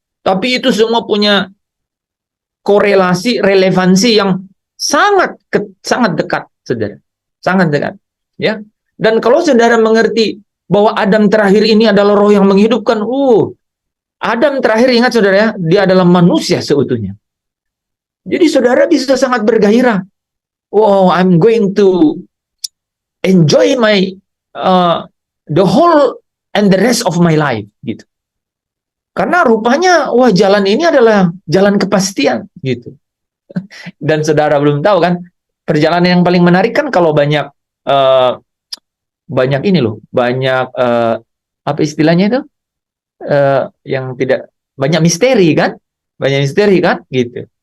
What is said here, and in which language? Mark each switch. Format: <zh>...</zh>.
<id>Tapi itu semua punya korelasi, relevansi yang sangat dekat, saudara. Sangat dekat. Ya. Dan kalau saudara mengerti bahwa Adam terakhir ini adalah roh yang menghidupkan, Adam terakhir, ingat saudara ya, dia adalah manusia seutuhnya. Jadi saudara bisa sangat bergairah.</id> <en>Wow, I'm going to enjoy my the whole and the rest of my life,</en> <id>gitu. Karena rupanya, wah, jalan ini adalah jalan kepastian, gitu. Dan saudara belum tahu kan, perjalanan yang paling menarik kan kalau banyak ini loh, banyak apa istilahnya itu, yang tidak banyak misteri kan, gitu.</id>